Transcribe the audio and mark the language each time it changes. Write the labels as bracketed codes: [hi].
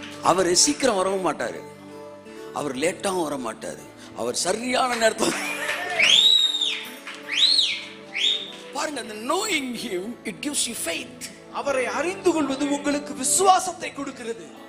[ta] அவர் சீக்கிரம் வரவும் மாட்டாரு, அவர் லேட்டாகவும் வர மாட்டாரு, அவர் சரியான நேரத்தில். பாருங்க, அந்த [en] knowing him it gives you faith. [ta] அவரை அறிந்து கொள்வது உங்களுக்கு விசுவாசத்தை கொடுக்கிறது.